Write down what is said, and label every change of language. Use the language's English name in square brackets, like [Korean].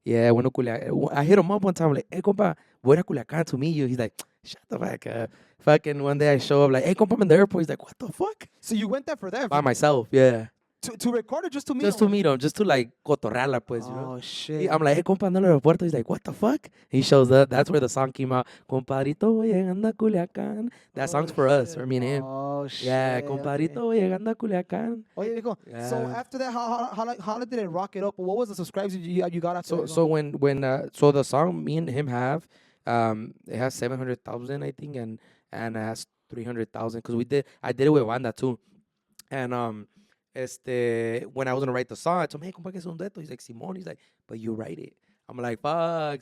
[English] Yeah, [Spanish] bueno, [English] I hit him up one time, like, hey, compa, [Spanish] voy a [English] Culiacán to meet you. He's like, shut the fuck up. Fucking one day I show up, like, hey, compa, I'm in the airport. He's like, what the fuck? So you went there for them? By myself, yeah. To record or just to meet Just them? to meet him, just to like [Spanish] cotorrearla, pues, [English] Oh, shit. I'm like, hey, compa, [Spanish] ando en el aeropuerto. [English] He's like, what the fuck? He shows up. That's where the song came out. [Spanish] Compadrito, voy llegando a Culiacán. [English] That song's for us, for me and him. Oh, shit. Yeah, [Spanish] compadrito, voy llegando a Culiacán. [English] Oh, yeah, cool. So Yeah. after that, how did it rock it up? What was the subscribers you got after that? So when so the song me and him have, it has 700,000, I think, and it has 300,000 because I did it with Wanda too, and when I was gonna write the song, I told him, hey, compa, [Spanish] que es un dueto. [English] He's like, Simón. He's like, but you write it. I'm like, fuck.